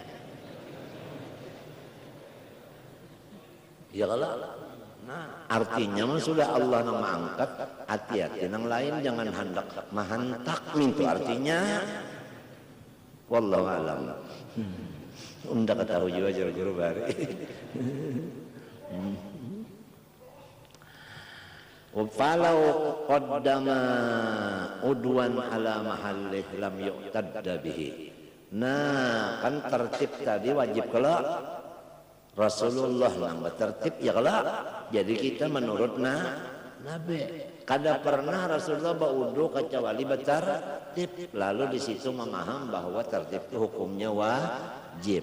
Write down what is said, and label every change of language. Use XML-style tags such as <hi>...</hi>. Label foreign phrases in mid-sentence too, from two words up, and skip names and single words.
<bjn>Ya kalau nah artinya mah sudah Allah nang mengangkat, hati-hati nang lain jangan hendak mahantak itu artinya</bjn> <ar>والله أعلم.</ar> <bjn>Unda ketahu juga juru-juru bari.</bjn> <ar>ولو قدم عضوا على محله لم يعتد به.</ar> <bjn>Nah, kan tertib tadi wajib kalau Rasulullah nang tertib ya kalau jadi kita menurut Nabi. Kada pernah Rasulullah baudu kecuali bertertib. Lalu di situ memaham bahwa tertib itu hukumnya wajib.</bjn>